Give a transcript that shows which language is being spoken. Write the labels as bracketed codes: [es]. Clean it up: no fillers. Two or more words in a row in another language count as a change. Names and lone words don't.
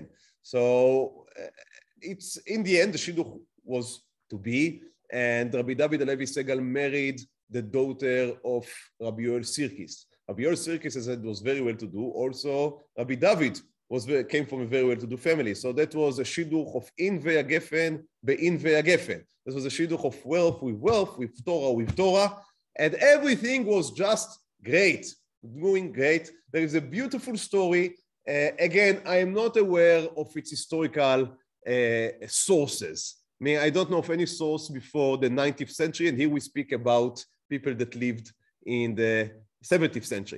[en] So it's in the end the shidduch was to be, and Rabbi David Halevi Segal married the daughter of Rabbi Yoel Sirkis. Rabbi Yoel Sirkis, as I said, was very well to do. Also, Rabbi David came from a very well to do family. So that was a shidduch of [he] in ve'agefen be'in ve'agefen. [en] This was a shidduch of wealth, with Torah, and everything was just great, doing great. There is a beautiful story. Again, I am not aware of its historical sources. I mean, I don't know of any source before the 19th century, and here we speak about people that lived in the 17th century.